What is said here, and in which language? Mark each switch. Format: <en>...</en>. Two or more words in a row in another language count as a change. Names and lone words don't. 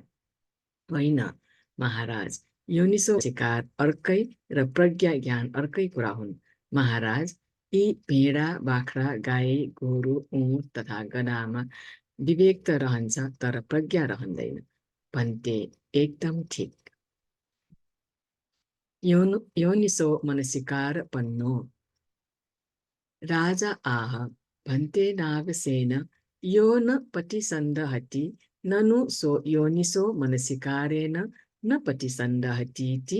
<ne>होइन महाराज,</ne> <pi>योनिसो मनसिकार</pi> <ne>अर्कै र प्रज्ञा ज्ञान अर्कै कुरा हुन्। महाराज, यी भेडा बाख्रा गाई गोरु ऊँट तथा गधामा विवेक त रहन्छ तर प्रज्ञा रहँदैन। भन्ते, एकदम ठिक।</ne> <pi>योनिसो मनसिकार पन्नो। राजा आह। भन्ते नागसेन, यो न पटिसन्दहति ननु सो योनिसो मनसिकारेण न पटिसन्दहतीति।</pi>